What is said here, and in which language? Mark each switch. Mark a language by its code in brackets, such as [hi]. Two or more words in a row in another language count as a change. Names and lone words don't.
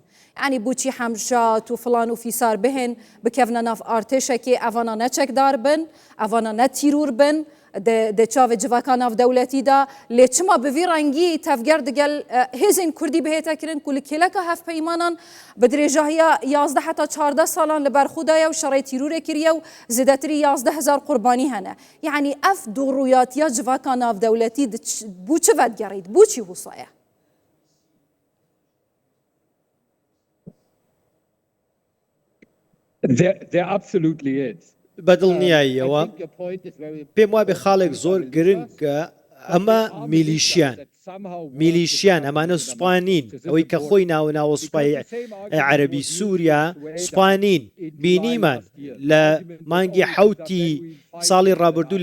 [ku] ینی بوچی حەمژات و فلان و فیسار بهێن بکەڤنە ناف ئارتێشێکی ئەڤانە نەچەکدار بن ئەڤانە نەتیرور بن دچاوێ جڤاکە ناودەولەتیدا لێ چما بڤی ڕەنگی تەفگەر دەگەل هێزین کوردی بهێتەکردن و لە کێلەکە هەفپەیمانان بە درێژاهیە 11 حتا 14 ساڵان لە بەرخودایە و شەڕی تیرورێ کریە و زیدەتری 11,000 قوربانی هەنە یعنی ئەف دووڕوویاتیە جڤاکە ناودەولەتی بوو چ ڤەتگەڕیت بوو چی هوسایە؟ [en] There absolutely is. [ckb] بەدڵنیاییەوە پێم وابێ خاڵێک زۆر گرنگە ئەمە میلیشیان ئەمانە سوپانین ئەوەی کە خۆی ناوە سوپای عەربی سووریا سوپانین بینیمان لە مانگی حوتی ساڵی ڕابردوو